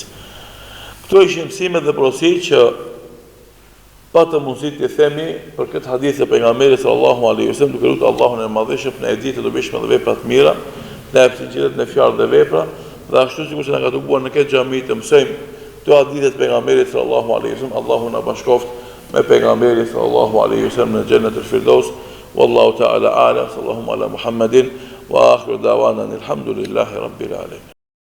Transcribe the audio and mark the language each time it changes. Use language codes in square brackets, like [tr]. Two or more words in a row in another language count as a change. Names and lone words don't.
[sq] Këto ishin mësime dhe porosi që pa të mundësi të themi për këtë hadith e pejgamberit [ar] صلى الله عليه وسلم, [sq] duke lutur Allahun e Madhëshëm në ditë të dobishme dhe vepra të mira, në sinqeritet në fjalë dhe vepra, dhe ashtu sikur që na ka tubuar në këtë xhami të mësojmë këto hadithe të pejgamberit [ar] صلى الله عليه وسلم. [sq] Allahu na bashkoft me pejgamberin [ar] صلى الله عليه وسلم [sq] në xhenetul firdaus. [ar] والله تعالى أعلم. صلى الله على محمد وآخر دعوانا الحمد لله رب العالمين.